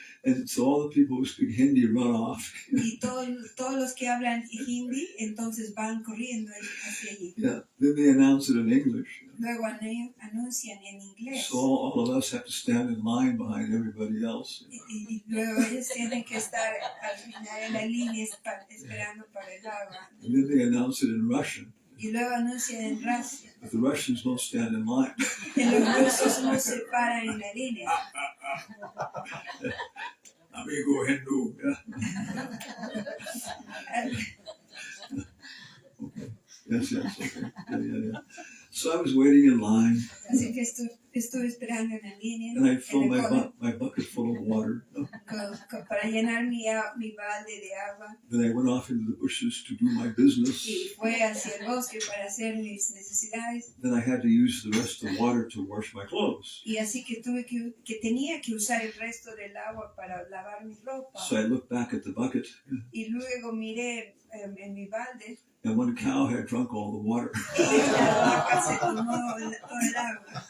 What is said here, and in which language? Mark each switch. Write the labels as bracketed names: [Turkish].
[English] And so all the people who speak Hindi run off. [Spanish] Y todos los que hablan Hindi entonces van corriendo hacia allí. [English] Yeah. Then they announce it in English. [Spanish] Luego anuncian en inglés. [English] So all of us have to stand in line behind everybody else. [Spanish] Y luego ellos tienen que estar al final en la línea esperando para el agua. [English] And then they announce it in Russian. [Spanish] Y luego anuncian en Rusia. [English] But the Russians don't stand in line. [Spanish] Y los rusos no se paran en la línea. Amigo Hindu. [English] Yes. Okay. Yeah. So I was waiting in line. [Spanish] Así que estuve esperando en la línea. [English] And I filled my bucket full of water. [Spanish] Para llenar mi balde de agua. [English] Then I went off into the bushes to do my business. [Spanish] Y fue hacia el bosque para hacer mis necesidades. [English] Then I had to use the rest of the water to wash my clothes. [Spanish] Y así que tenía que usar el resto del agua para lavar mi ropa. [English] So I looked back at the bucket. [Spanish] Y luego miré en mi balde. [English] And one cow had drunk all the water. [Spanish] La vaca se tomó todo el agua.